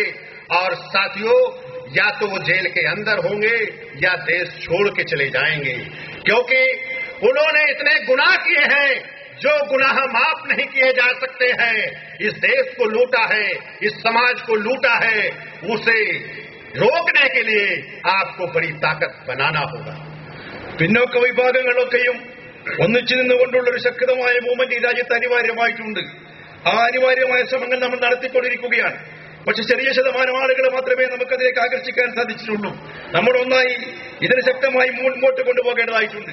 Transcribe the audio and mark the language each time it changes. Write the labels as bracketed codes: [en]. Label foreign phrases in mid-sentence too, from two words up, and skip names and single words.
[hi] और साथियों, या तो वो जेल के अंदर होंगे या देश छोड़ के चले जाएंगे, क्योंकि उन्होंने इतने गुनाह किए हैं जो गुनाह माफ नहीं किए जा सकते हैं। इस देश को लूटा है, इस समाज को लूटा है, उसे रोकने के लिए आपको बड़ी ताकत बनाना होगा। [ml] പിന്നോക്ക വിഭാഗങ്ങളൊക്കെയും ഒന്നിച്ചു നിന്നുകൊണ്ടുള്ളൊരു ശക്തമായ മൂവ്മെന്റ് ഈ രാജ്യത്ത് അനിവാര്യമായിട്ടുണ്ട്. ആ അനിവാര്യമായ ശ്രമങ്ങൾ നമ്മൾ നടത്തിക്കൊണ്ടിരിക്കുകയാണ്. പക്ഷെ ചെറിയ ശതമാനം ആളുകൾ മാത്രമേ നമുക്കതിലേക്ക് ആകർഷിക്കാൻ സാധിച്ചിട്ടുള്ളൂ. നമ്മളൊന്നായി ഇതിനെ ശക്തമായി മുന്നോട്ട് കൊണ്ടുപോകേണ്ടതായിട്ടുണ്ട്.